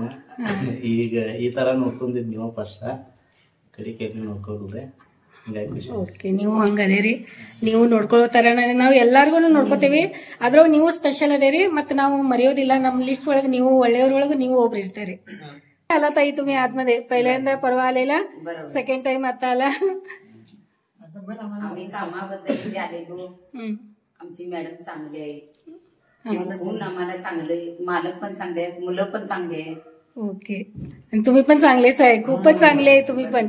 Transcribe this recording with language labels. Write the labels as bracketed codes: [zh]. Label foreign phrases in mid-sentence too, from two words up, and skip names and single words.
[kn] ಈಗ ಈ ತರ ನೋಡ್ಕೊಂಡಿದ್ ನೀವು ಫಸ್ಟ್ ಕಡಿಕೆ ನೋಡ್ಕೊಳ್ರಿ. ಓಕೆ, ನೀವು ಹಂಗದೇರಿ. ನೀವು ನೋಡ್ಕೊಳ್ಳೋ ತರ ನಾವು ಎಲ್ಲಾರ್ಗು ನೋಡ್ಕೋತೀವಿ. ಅದ್ರೊಳಗೆ ನೀವು ಸ್ಪೆಷಲ್ ಅದೇರಿ. ಮತ್ ನಾವು ಮರೆಯೋದಿಲ್ಲ. ನಮ್ ಲಿಸ್ಟ್ ಒಳಗೆ ನೀವು ಒಳ್ಳೆಯವ್ರೊಳಗೆ ನೀವು ಒಬ್ರು ಇರ್ತೀರಿ. [mr] ಅಲ್ಲ ताई तुम्ही आतमध्ये पहिल्यांदा परवा आलेला, सेकंड टाइम आता आला. आम्ही कामाबद्दल आलेलो. आमची मॅडम चांगली आहे. आम्हाला चांगले मालक पण चांगले आहेत, मुलं पण चांगले आहेत. ओके, आणि तुम्ही पण चांगलेच आहे, खूपच चांगले आहे तुम्ही पण.